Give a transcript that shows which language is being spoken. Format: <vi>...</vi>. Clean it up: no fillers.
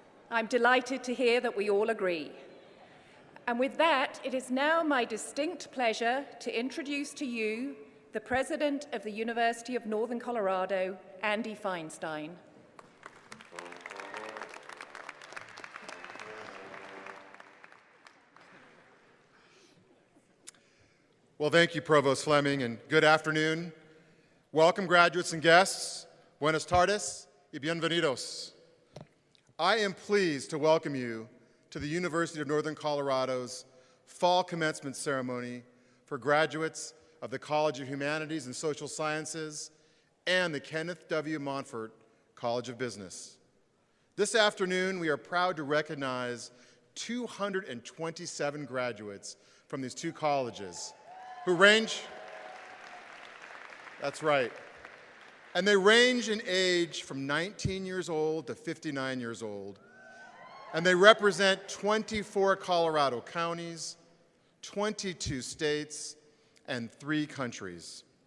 <en>I'm delighted to hear that we all agree. And with that, it is now my distinct pleasure to introduce to you the President of the University of Northern Colorado, Andy Feinstein. Well, thank you, Provost Fleming, and good afternoon. Welcome, graduates and guests.</en> <es>Buenas tardes y bienvenidos.</es> <en>I am pleased to welcome you to the University of Northern Colorado's Fall Commencement Ceremony for graduates of the College of Humanities and Social Sciences and the Kenneth W. Monfort College of Business. This afternoon, we are proud to recognize 227 graduates from these two colleges who range, that's right, and they range in age from 19 years old to 59 years old, and they represent 24 Colorado counties, 22 states, and 3 countries.</en>